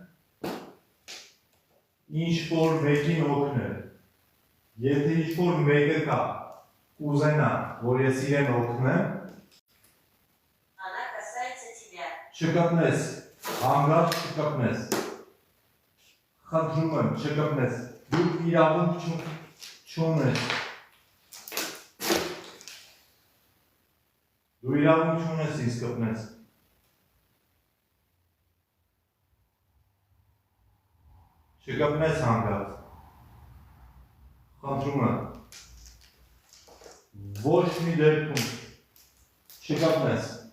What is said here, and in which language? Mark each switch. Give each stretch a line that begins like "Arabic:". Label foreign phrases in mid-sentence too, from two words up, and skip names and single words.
Armenian: ինչ որ մեկին օգնել։ Եթե ինչ որ մեկը կա, կուզենա, որ ես իրեն օգնեմ,
Russian: Она касается тебя.
Armenian: չկպնես, հանգարտ չկպնես։ Խնդրում եմ, չկպնես։ Դու իրավունք չունես։ Դու իրավունք չունես ինձ կպնես։ Չկպնես հանգարտ։ Խնդրում եմ։ Ոչ մի դեպքում չկպնես։